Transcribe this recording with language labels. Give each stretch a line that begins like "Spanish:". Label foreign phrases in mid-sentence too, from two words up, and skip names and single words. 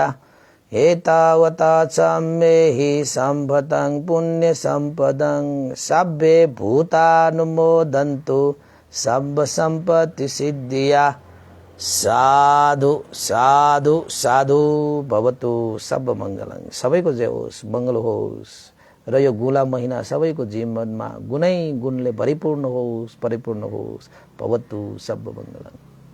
Pali: एतावता छम्मेहि सम्भतं पुण्य सम्पदं सब्बे भूतानुमोदन्तु सब संपत्ति सिद्धिया। साधु साधु साधु भवतु सब मङ्गलं।
Nepali: सबैको जय होस्, मङ्गल होस् र यो गुला महिना सबैको जीवनमा गुणले परिपूर्ण होस्, परिपूर्ण होस्।
Pali: भवतु सब मङ्गलं।